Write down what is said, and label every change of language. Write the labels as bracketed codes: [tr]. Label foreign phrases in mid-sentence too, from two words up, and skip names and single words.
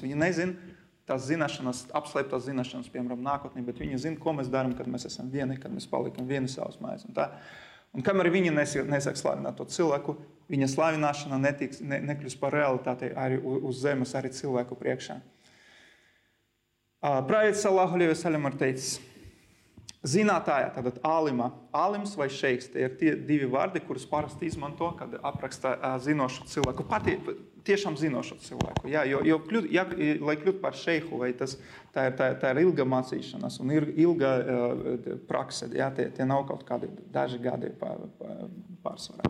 [lv] Viņi nezina tās zināšanas, apslēptās zināšanas, piemēram, nākotnē, bet viņi zina, ko mēs darām, kad mēs esam vieni, kad mēs palikam vieni savas mājas. Un kamēr viņi nesāk slavināt to cilvēku, viņa slavināšana nekļūs par realitāti arī uz zemes, arī cilvēku priekšā. Pravietis [ar] صلى الله عليه وسلم [lv] ir teicis, zinātāja, tātad ālims vai šeiks, tie ir tie 2 vārdi, kurus parasti izmanto, kad apraksta zinošu cilvēku, tiešām zinošu cilvēku. Jā, lai kļūt par šeihu, vai tā ir ilga mācīšanās un ir ilga prakse, jā, tie nav kaut kādi daži gadi pārsvarā.